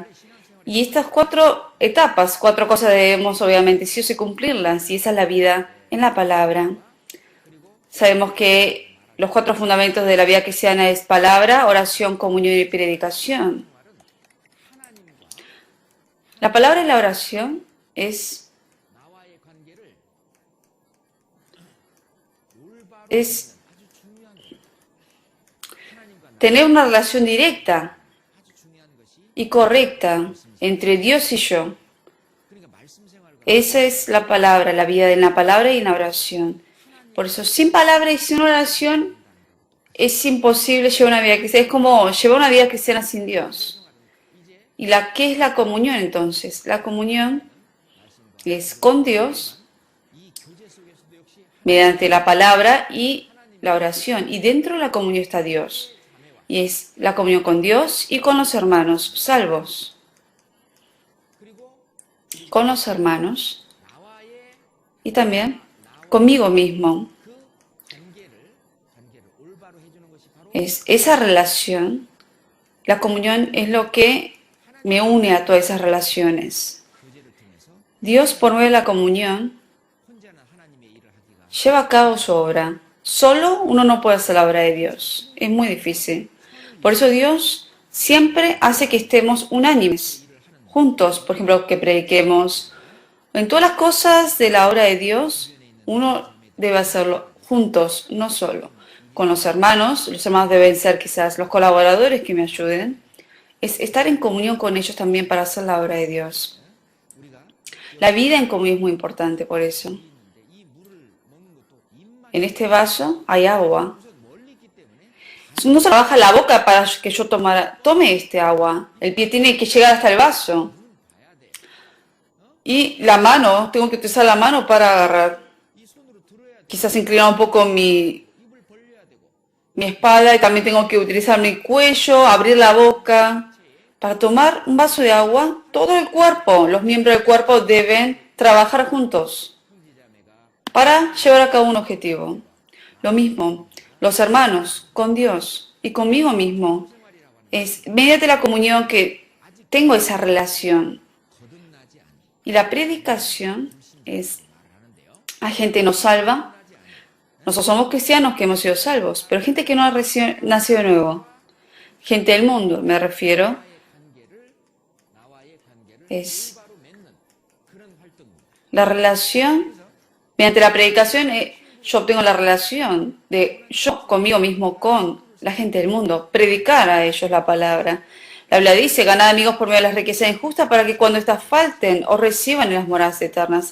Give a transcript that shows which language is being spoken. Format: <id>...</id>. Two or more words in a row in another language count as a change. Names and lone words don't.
<es>Y estas 4 etapas, 4 cosas debemos obviamente sí o sí cumplirlas. Y esa es la vida en la palabra. Sabemos que los 4 fundamentos de la vida cristiana es palabra, oración, comunión y predicación. La palabra y la oración es</es> <ko>나와의 관계를 올바로</ko> <es>es</es> <ko>아주 중요한 거예요. 하나님과 나</ko> <es>tener una relación directa</es> <ko>아주 중요한 것이</ko> <es>y correcta entre Dios y yo.</es> <ko>그러니까 말씀 생활과</ko> <es>Esa es la palabra, la vida en la palabra y en la oración. Por eso, sin palabra y sin oración, es imposible llevar una vida cristiana. Es como llevar una vida cristiana sin Dios. ¿Y qué es la comunión entonces? La comunión es con Dios</es> <ko>이 교제 속에서도 역시</ko> <es>mediante la palabra y la oración. Y dentro de la comunión está Dios. Y es la comunión con Dios y con los hermanos salvos.</es> <ko>그리고</ko> <es>Con los hermanos</es> <ko>나와의</ko> <es>y también conmigo mismo.</es> <ko>그 관계를 올바로 해주는 것이 바로</ko> <es>Es esa relación, la comunión es lo que me une a todas esas relaciones.</es> <ko>교제를 통해서</ko> <es>Dios, por medio de la comunión,</es> <ko>혼자는 하나님의 일을 하기가</ko> <es>lleva a cabo su obra. Solo uno no puede hacer la obra de Dios. Es muy difícil. Por eso Dios siempre hace que estemos unánimes, juntos. Por ejemplo, que prediquemos. En todas las cosas de la obra de Dios, uno debe hacerlo juntos, no solo. Con los hermanos deben ser quizás los colaboradores que me ayuden. Es estar en comunión con ellos también para hacer la obra de Dios.</es> <ko>우리가</ko> <es>La vida en comunión es muy importante por eso.</es> <ko>있는데 이 물을 먹는 것도 입만</ko> <es>En este vaso hay agua.</es> <ko>우선 멀리 있기 때문에</ko> <es>No se trabaja la boca para que yo tome este agua. El pie tiene que llegar hasta el vaso.</es> <ko>봐야 돼.</ko> <es>Y la mano, tengo que utilizar la mano para agarrar.</es> <ko>이 손으로 들어야 돼.</ko> <es>Quizás inclinar un poco mi</es> <ko>입을 벌려야 되고</ko> <es>espalda y también tengo que utilizar mi cuello, abrir la boca. Para tomar un vaso de agua, todo el cuerpo, los miembros del cuerpo deben trabajar juntos</es> <ko>형제자매가</ko> <es>para llevar a cabo un objetivo. Lo mismo, los hermanos con Dios y conmigo mismo. Es mediante la comunión que tengo esa relación.</es> <ko>거듭나지 않은</ko> <es>Y la predicación es,</es> <ko>말을 하는데요.</ko> <es>hay gente que nos salva. Nosotros somos cristianos que hemos sido salvos, pero gente que no ha nacido de nuevo. Gente del mundo, me refiero,</es> <ko>나와의 관계를</ko> <es>es</es> <ko>바로 맺는 그런 활동입니다.</ko> <es>la relación. Mediante la predicación yo obtengo la relación de yo conmigo mismo con la gente del mundo, predicar a ellos la palabra. La Biblia dice, ganad amigos por medio de las riquezas injustas para que cuando éstas falten os reciban en las moradas eternas.</es>